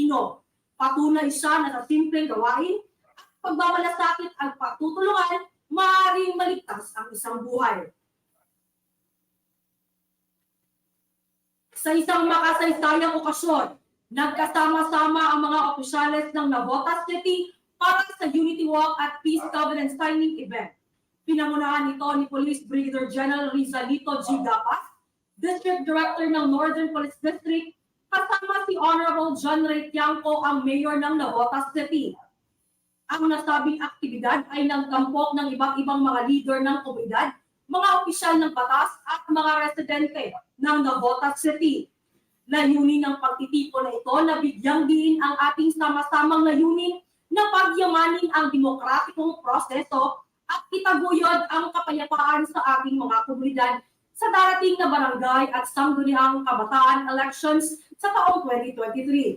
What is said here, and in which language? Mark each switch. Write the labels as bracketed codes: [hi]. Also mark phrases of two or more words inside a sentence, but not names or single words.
[tl] Patunay siya na sa simpleng gawain at pagmamalasakit at pagtutulungan, maaaring maligtas ang isang buhay. Sa isang makasaysayang okasyon, nagkasama-sama ang mga opisyales ng Navotas City para sa [en] Unity Walk at Peace Covenant Signing [tl] event. Pinamunahan ito ni Police Brigadier General Rizalito G. Gapas, [en] District Director [tl] ng Northern Police District, kasama si Honorable John Ray Tiangco, ang Mayor ng Navotas City. Ang nasabing aktibidad ay nagtampok ng ibang mga leader ng komunidad, mga opisyal ng batas at mga residente ng Navotas City. Layunin ng pagtitipon na ito na bigyang diin ang ating sama-samang layunin na pagyamanin ang demokratikong proseso at itaguyod ang kapayapaan sa ating mga komunidad sa darating na barangay at sangguniang kabataan elections sa taong 2023.